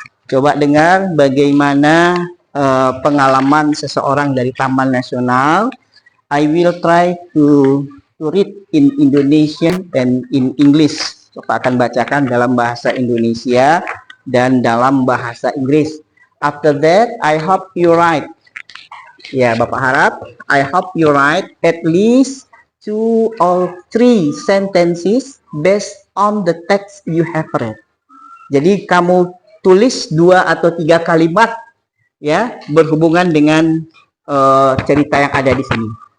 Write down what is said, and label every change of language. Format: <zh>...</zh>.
<id>Coba dengar bagaimana pengalaman seseorang dari Taman Nasional.</id> <en>I will try to read in Indonesian and in English.</en> <id>Coba akan bacakan dalam bahasa Indonesia dan dalam bahasa Inggris.</id> <en>After that, I hope you write.</en> <id>Ya, Bapak harap,</id> <en>I hope you write at least 2 or 3 sentences based on the text you have read.</en> <id>Jadi kamu tulis 2 atau 3 kalimat ya berhubungan dengan cerita yang ada di sini.</id>